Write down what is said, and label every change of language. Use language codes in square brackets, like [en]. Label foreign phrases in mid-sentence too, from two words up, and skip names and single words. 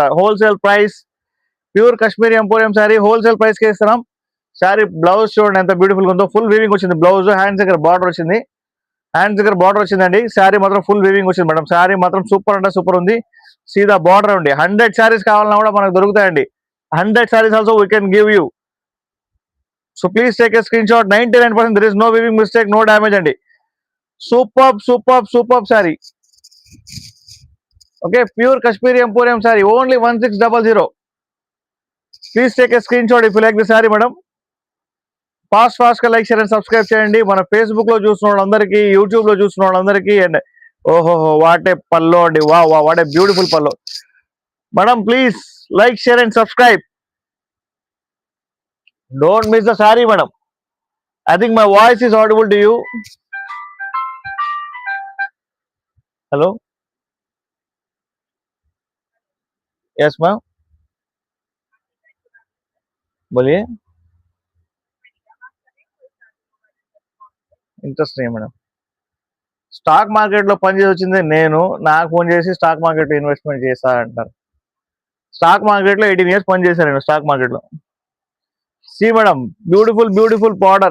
[en] wholesale price, pure Kashmiri emporium saree wholesale [te] ప్రైస్కే ఇస్తున్నాం. [en] saree blouse [te] చూడండి ఎంత బ్యూటిఫుల్గా ఉందో. [en] full weaving [te] వచ్చింది బ్లౌజ్. హ్యాండ్స్ దగ్గర బార్డర్ వచ్చింది. హ్యాండ్స్ దగ్గర బార్డర్ వచ్చిందండి. శారీ మాత్రం [en] full weaving [te] వచ్చింది మేడం. శారీ మాత్రం సూపర్ అంటే సూపర్ ఉంది. సీదా బార్డర్ అండి. 100 శారీస్ కావాలన్నా కూడా మనకు దొరుకుతాయండి. [en] 100 sarees also we can give you. so please take a screenshot. 99% there is no weaving mistake, no damage అండి. super super super saree. okay, pure Kashmiri emporium saree only [te] 1600. [en] please take a screenshot if you like the saree madam. [te] ఫాస్ట్ గా [en] like, share and subscribe [te] చేయండి. మన ఫేస్బుక్ లో చూస్తున్న వాళ్ళందరికీ, యూట్యూబ్ లో చూస్తున్న వాళ్ళందరికీ. [en] and ohoho what a pallu అండి. wah wah what a beautiful pallu. madam please like, share and subscribe. don't miss the saree madam. I think my voice is audible to you. హలో, [hi] यस मैम, बोलिए. [te] ఇంట్రెస్ట్ లేదు మేడం. [en] stock market [te] లో పనిచేసి వచ్చింది నేను. నాకు ఫోన్ చేసి [en] stock market investment [te] చేస్తా అంటారు. [en] stock market [te] లో 18 years పనిచేశాను నేను [en] stock market [te] లో. [en] see madam, beautiful beautiful powder.